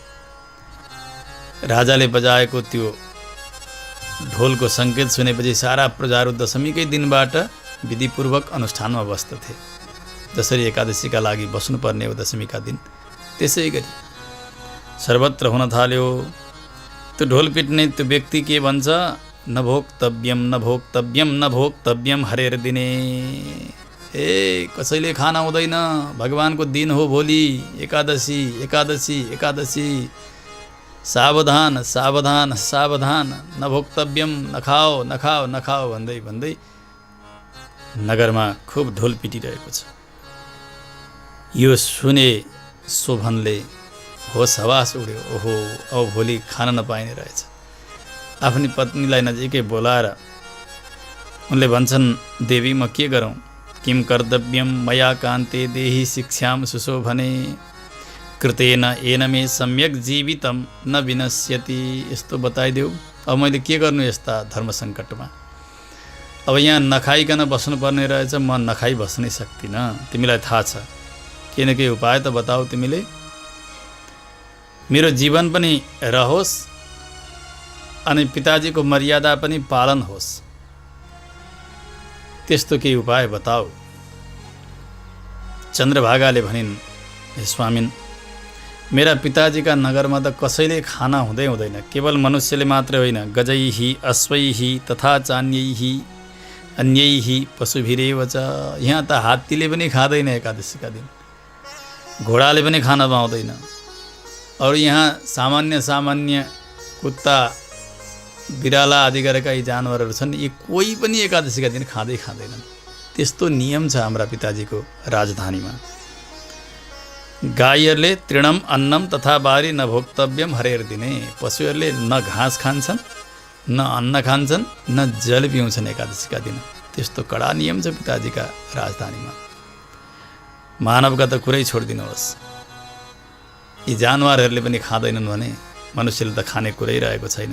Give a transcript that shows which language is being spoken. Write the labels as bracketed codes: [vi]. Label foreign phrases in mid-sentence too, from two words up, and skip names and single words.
[ne] राजाले बजाएको त्यो ढोलको सङ्केत सुनेपछि सारा प्रजाहरू दशमीकै दिनबाट विधिपूर्वक अनुष्ठानमा बस्दथे। जसरी एकादशीका लागि बस्नुपर्ने हो दशमीका दिन, त्यसै गरी सर्वत्र हुन थाल्यो। त्यो ढोल पिट्ने त्यो व्यक्ति के भन्छ? [sa] न भोक्तव्यम, न भोक्तव्यम, न भोक्तव्यम हरेर दिने। [ne] कसैले खाना हुँदैन, भगवानको दिन हो भोलि, एकादशी, एकादशी, एकादशी, सावधान, सावधान, सावधान, [sa] न भोक्तव्यम, [ne] नखाओ, नखाओ, नखाओ भन्दै भन्दै नगरमा खुब ढोल पिटिरहेको छ। यो सुने शोभनले होस हवास उड्यो। ओहो, अब भोलि खान नपाइने रहेछ। आफ्नी पत्नीलाई नजिकै बोलाएर उनले भन्छन्, देवी म के गरौँ? [sa] किम कर्तव्यम मया कान्ते देहि शिक्षाम सुशोभने, कृतेन एन मे सम्यक जीवितम न विनश्यति। [ne] यस्तो बताइदेऊ, अब मैले के गर्नु यस्ता धर्म सङ्कटमा? अब यहाँ नखाइकन बस्नुपर्ने रहेछ, म नखाइ बस्नै सक्दिनँ। तिमीलाई थाहा छ, केही न केही उपाय त बताऊ तिमीले, मेरो जीवन पनि रहोस् अनि पिताजीको मर्यादा पनि पालन होस्। त्यस्तो केही उपाय बताऊ। चन्द्रभागाले भनिन्, हे स्वामिन, मेरा पिताजीका नगरमा त कसैले खाना हुँदैन, केवल मनुष्यले मात्रै होइन, [sa] गजैहि अश्वैहि तथा चान्यैहि अन्यैहि पशुभिरेव च। [ne] यहाँ त हात्तीले पनि खाँदैन एकादशीका दिन, घोडाले पनि खान पाउँदैन। और यहाँ सामान्य कुत्ता बिराला आदि गरेका यी जानवरहरू छन्, यी कोही पनि एकादशीका दिन खाँदैनन्। त्यस्तो नियम छ हाम्रा पिताजीको राजधानीमा। [sa] गाईहरूले तृणम अन्नम तथा बारी न भोक्तव्यम हरेर दिने। [ne] पशुहरूले न घाँस खान्छन्, न अन्न खान्छन्, न जल पिउँछन् एकादशीका दिन। त्यस्तो कडा नियम छ पिताजीका राजधानीमा। मानवका त कुरै छोडिदिनुहोस्, यी जानवरहरूले पनि खाँदैनन् भने मनुष्यले त खाने कुरै रहेको छैन।